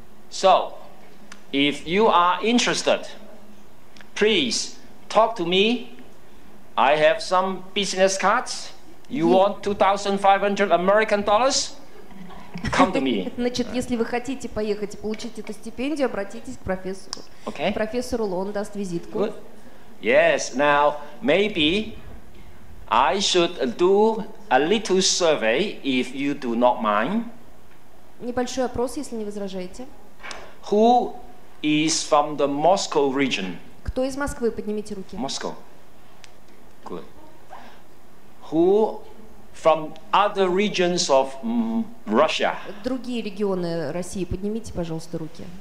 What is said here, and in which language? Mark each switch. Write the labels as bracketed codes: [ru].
[en] So, if you are interested, please talk to me. I have some business cards. You want 2,500 American dollars? Come to me. [ru] Значит, если вы хотите поехать и получить эту стипендию, обратитесь к профессору. [en] Okay? [ru] Профессору Ло, он даст визитку. [en] Good. Yes. Now, maybe I should do a little survey if you do not mind. [ru] Небольшой опрос, если не возражаете. [en] Who is from the Moscow region? [ru] Кто из Москвы? Поднимите руки. [en] Moscow. Good. Who from other regions of Russia? [ru] Другие регионы России, поднимите, пожалуйста, руки.